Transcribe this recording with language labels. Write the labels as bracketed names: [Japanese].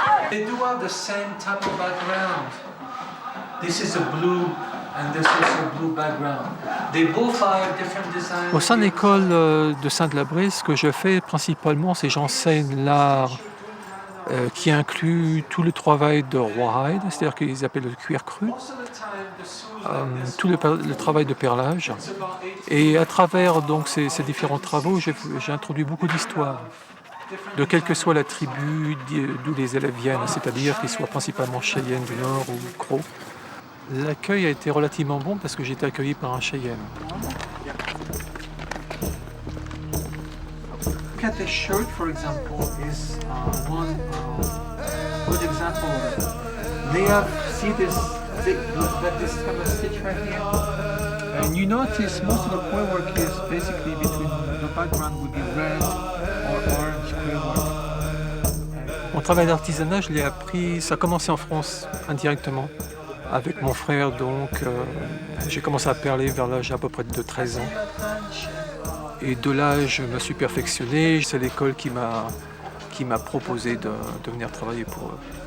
[English] They do have the same type of background. This is a blue and this is a blue background. They both have different designs. [French] Au sein de l'école de Sainte-Labrie, ce que je fais principalement, c'est j'enseigne l'art qui inclut tout le travail de rawhide, c'est-à-dire qu'ils appellent le cuir cru, tout le travail de perlage. Et à travers donc, ces différents travaux, j'ai introduit beaucoup d'histoires, de quelle que soit la tribu d'où les élèves viennent, c'est-à-dire qu'ils soient principalement Cheyennes du Nord ou Crocs. L'accueil a été relativement bon parce que j'ai été accueilli par un Cheyenne. [English] Look at the shirt, for example, is one good example of it. They have, see this kind of stitch right here? And you notice most of the quill work is basically between the background would be red or orange quill work. [French] Mon travail d'artisanat, je l'ai appris, ça a commencé en France indirectement. Avec mon frère, donc, j'ai commencé à perler vers l'âge à peu près de 13 ans. Et de là, je me suis perfectionné. C'est l'école qui m'a proposé de venir travailler pour eux.